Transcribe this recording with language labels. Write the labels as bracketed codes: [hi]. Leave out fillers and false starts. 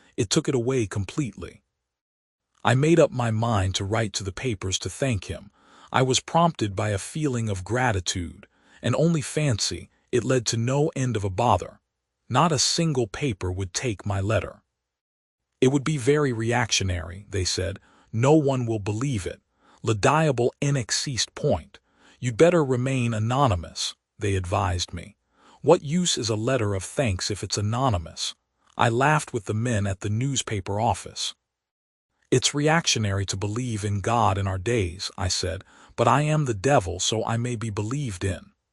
[en] It took it away completely. I made up my mind to write to the papers to thank him. I was prompted by a feeling of gratitude, and only fancy, it led to no end of a bother. Not a single paper would take my letter. It would be very reactionary, they said. No one will believe it. [fr] Le diable n'existe point. [en] You'd better remain anonymous, they advised me. What use is a letter of thanks if it's anonymous? I laughed with the men at the newspaper office. It's reactionary to believe in God in our days, I said, but I am the devil, so I may be believed in.